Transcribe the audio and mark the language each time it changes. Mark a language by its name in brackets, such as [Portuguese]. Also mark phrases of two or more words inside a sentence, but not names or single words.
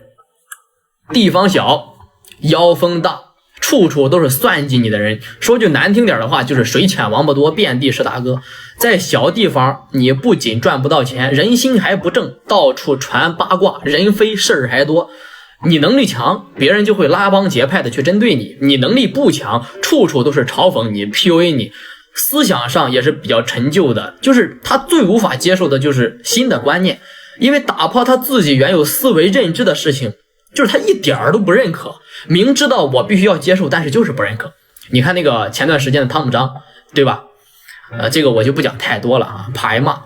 [Chinese] 地方小，妖風大，處處都是算計你的人，說句難聽點的話，就是水淺王八多，遍地是大哥。在小地方你不僅賺不到錢，人心還不正，到處傳八卦，人非事兒還多。你能力強，別人就會拉幫結派的去針對你，你能力不強，處處都是嘲諷你 PUA 你，思想上也是比較陳舊的，就是他最無法接受的就是新的觀念，因為打破他自己原有思維認知的事情，就是他一點兒都不認可，明知道我必須要接受，但是就是不認可。你看那個前段時間的湯姆張，對吧？這個我就不講太多了怕挨罵。